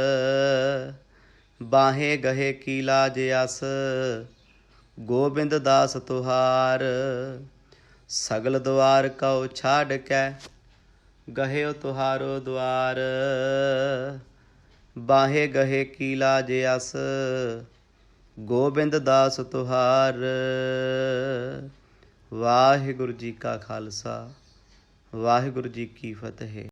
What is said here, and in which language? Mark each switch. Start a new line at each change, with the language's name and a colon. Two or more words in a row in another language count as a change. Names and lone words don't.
Braj: बाहे गहे की लाज अस, गोबिंद दास तुहार। सगल द्वार कौ छाड़ कै, गहेओ तुहारो द्वार। बाहे गहे की लाज अस, गोबिंद दास तुहार।
Punjabi: ਵਾਹਿਗੁਰੂ ਜੀ ਕਾ ਖਾਲਸਾ, ਵਾਹਿਗੁਰੂ ਜੀ ਕੀ ਫਤਹਿ।